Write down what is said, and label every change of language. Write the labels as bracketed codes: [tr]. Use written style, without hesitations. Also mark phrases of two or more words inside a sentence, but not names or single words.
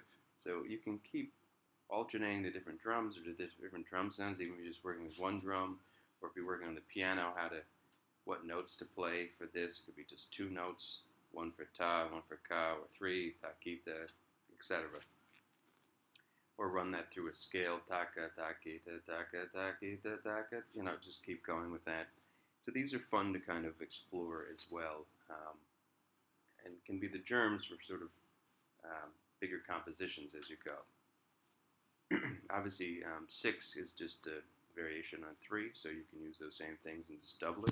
[en] So you can keep alternating the different drums or the different drum sounds, even if you're just working with one drum, or if you're working on the piano, what notes to play for this. It could be just 2 notes, one for ta, one for ka, or 3, takita, etc. Or run that through a scale, taka, takita, taka, takita, taka, just keep going with that. So these are fun to kind of explore as well, and can be the germs for sort of bigger compositions as you go. Obviously, 6 is just a variation on 3, so you can use those same things and just double it.